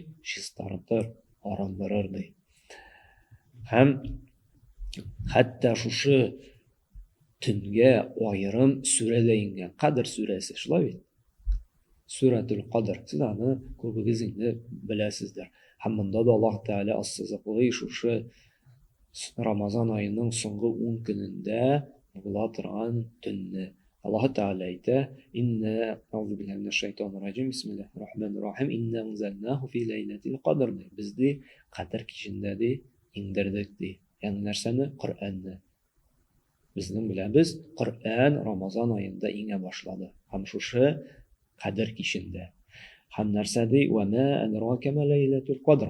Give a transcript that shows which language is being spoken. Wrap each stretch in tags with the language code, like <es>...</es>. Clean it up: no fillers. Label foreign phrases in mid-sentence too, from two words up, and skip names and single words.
<tt>Чистартыр, арындырыр ди. Һәм хәтта шушы төнгә аерым сүрәдә ингән, Кадр сүрәсе, шулай бит? Сүрәтул Кадр. Сез аны күбегез инде беләсездер. Һәм монда да Аллаһ Тәгалә ассызыклый шушы Рамазан аеның соңгы 10 көнендә була торган төнне. Аллаһ Тәгалә әйтә:</tt> <ar>"إني أعوذ بالله من الشيطان الرجيم. بسم الله الرحمن الرحيم إنا أنزلناه في ليلة القدر."</ar> <tt>Без ди Кадр кичендә ди иңдердек ди. Ягъни нәрсәне? Коръәнне. Безнең беләбез, Коръән Рамазан аенда иңә башлады. Һәм шушы Кадр кичендә. Һәм нәрсә ди?</tt> <ar>"وما أدراك ما ليلة القدر."</ar>